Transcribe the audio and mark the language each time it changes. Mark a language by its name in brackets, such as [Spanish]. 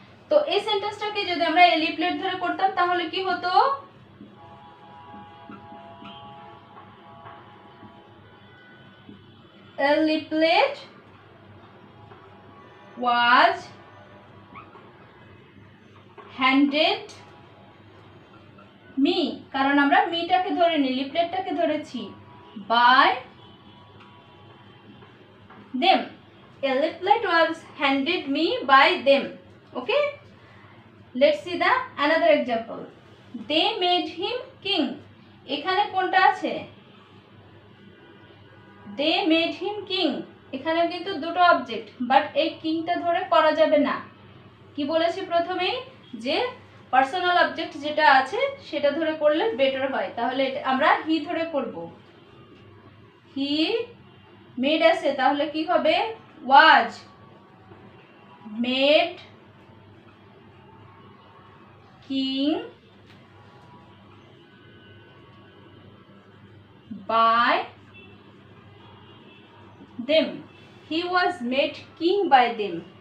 [Bangla] তো এই সেন্টেন্সটাকে যদি আমরা এ লিফলেট ধরে করতাম তাহলে কি হতো, [English] a leaflet was handed me, [Bangla] কারণ আমরা মিটাকে ধরিনি, লিফলেটটাকে ধরেছি, by them, [English] a leaflet was handed me by them। okay, let's see the another example। they made him king, [Bangla] এখানে কোনটা আছে, they made him king, এখানে কিন্তু দুটো অবজেক্ট, বাট এই কিংটা ধরে করা যাবে না। কি বলেছি প্রথমেই, যে পার্সোনাল অবজেক্ট যেটা আছে সেটা ধরে করলে বেটার হয়, তাহলে আমরা হি ধরে করব, হি মেড আছে তাহলে কি হবে, was made king by them, [English] he was made king by them।